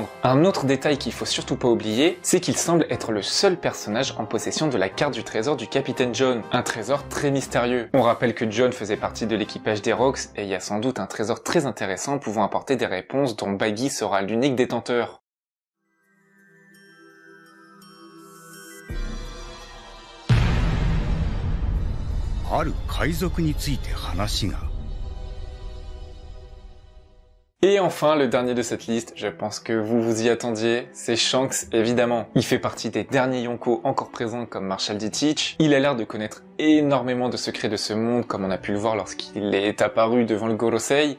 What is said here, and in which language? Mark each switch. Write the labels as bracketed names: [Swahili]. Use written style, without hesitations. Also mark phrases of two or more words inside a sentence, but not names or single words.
[French] Un autre détail qu'il faut surtout pas oublier, c'est qu'il semble être le seul personnage en possession de la carte du trésor du capitaine John, un trésor très mystérieux. On rappelle que John faisait partie de l'équipage des Rocks, et il y a sans doute un trésor très intéressant pouvant apporter des réponses dont Baggy sera l'unique détenteur. [Japanese] ある海賊について話が。 [French] Et enfin, le dernier de cette liste, je pense que vous vous y attendiez, c'est Shanks, évidemment. Il fait partie des derniers Yonko encore présents comme Marshall D. Teach. Il a l'air de connaître énormément de secrets de ce monde, comme on a pu le voir lorsqu'il est apparu devant le Gorosei.